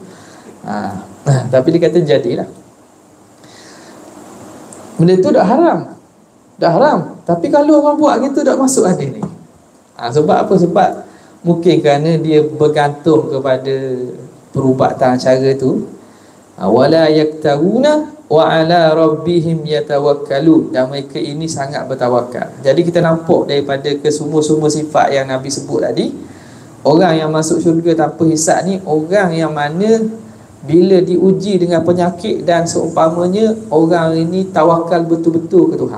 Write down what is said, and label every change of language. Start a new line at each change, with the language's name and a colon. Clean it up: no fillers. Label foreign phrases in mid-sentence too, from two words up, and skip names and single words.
Malay: Tapi dia kata jadilah. Benda tu dah haram. Dah haram. Tapi kalau orang buat gitu dah masuk hadis ni. Sebab apa? Sebab mungkin kerana dia bergantung kepada perubatan cara tu.
Arabic: ولا يكتوون وعلى ربهم يتوكلون.
Malay: Dan mereka ini sangat bertawakal. Jadi kita nampak daripada kesemua-semua sifat yang Nabi sebut tadi, orang yang masuk syurga tanpa hisab ni orang yang mana bila diuji dengan penyakit dan seumpamanya, orang ini tawakal betul-betul ke Tuhan.